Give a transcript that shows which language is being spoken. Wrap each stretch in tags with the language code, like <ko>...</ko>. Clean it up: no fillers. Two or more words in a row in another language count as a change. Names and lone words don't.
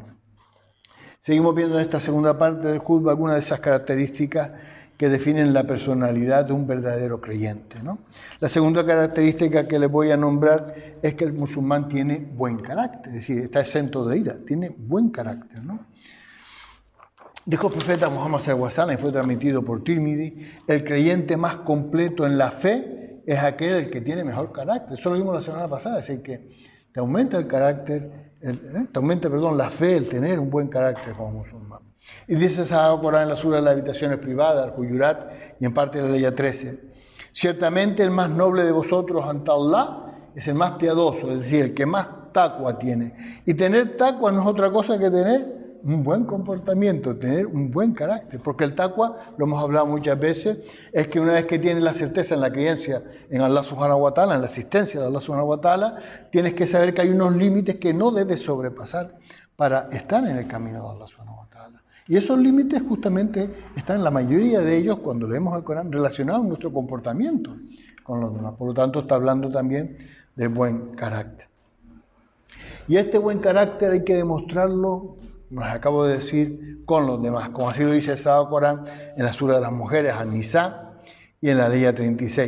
<es>Seguimos viendo en esta segunda parte del khutba algunas de esas características que definen la personalidad de un verdadero creyente, ¿no? La segunda característica que les voy a nombrar es que el musulmán tiene buen carácter, es decir, está exento de ira, tiene buen carácter, ¿no? Dijo el profeta Muhammad</es> <ar>صلى الله عليه وسلم,</ar> <es>y fue transmitido por Tirmidhi, el creyente más completo en la fe es aquel el que tiene mejor carácter. Eso lo vimos la semana pasada, es decir, que te aumenta el carácter, te aumenta, la fe, el tener un buen carácter como musulmán. Y dice Sagrado Corán en la sura de las habitaciones privadas, al Hujurat, y en parte de la ley 13. Ciertamente el más noble de vosotros ante Allah es el más piadoso, es decir, el que más taqwa tiene. Y tener taqwa no es otra cosa que tener un buen comportamiento, tener un buen carácter. Porque el taqwa, lo hemos hablado muchas veces, es que una vez que tienes la certeza en la creencia en Allah</es> <ar>سبحانه وتعالى,</ar> <es>en la existencia de Allah</es> <ar>سبحانه وتعالى,</ar> <es>tienes que saber que hay unos límites que no debes sobrepasar para estar en el camino de Allah</es> <ar>سبحانه وتعالى.</ar> <es>Y esos límites justamente están, la mayoría de ellos, cuando leemos el Corán, relacionados con nuestro comportamiento con los demás. Por lo tanto, está hablando también del buen carácter. Y este buen carácter hay que demostrarlo, nos acabo de decir, con los demás, como así lo dice el Sagrado Corán en la sura de las mujeres, An-Nisa, y en la ley 36.</es>